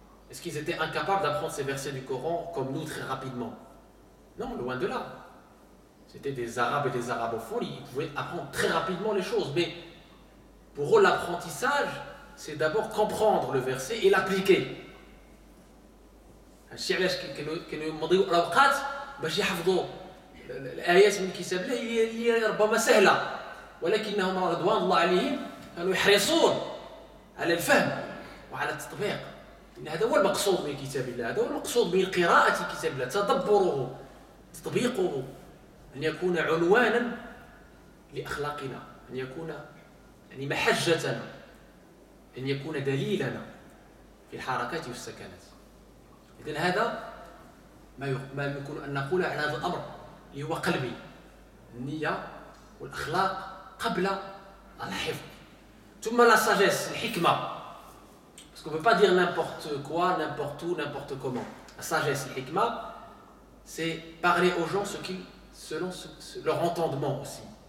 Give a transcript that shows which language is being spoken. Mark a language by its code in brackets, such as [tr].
[fr] Est-ce qu'ils étaient incapables d'apprendre ces versets du Coran comme nous très rapidement? Non, loin de là. C'était des Arabes et des arabophones, ils pouvaient apprendre très rapidement les choses. Mais pour eux, l'apprentissage, c'est d'abord comprendre le verset et l'appliquer. [ar] الشيء علاش كانوا يمضيوا الاوقات باش يحفظوا الايات من كتاب الله اللي ربما سهله ولكنهم رضوان الله عليهم كانوا يحرصون على الفهم وعلى التطبيق. هذا هو المقصود من كتاب الله، هذا هو المقصود من قراءة كتاب الله، تدبره، تطبيقه، أن يكون عنوانا لأخلاقنا، أن يكون يعني محجتنا، أن يكون دليلنا في الحركات والسكنات. إذن هذا ما يمكن أن نقول على هذا الأمر اللي هو قلبي، النية والأخلاق قبل الحفظ. ثم لا sagesse, الحكمة. [fr] Parce qu'on ne peut pas dire n'importe quoi, n'importe où, n'importe comment. La sagesse, l'hikma, c'est parler aux gens selon leur entendement aussi.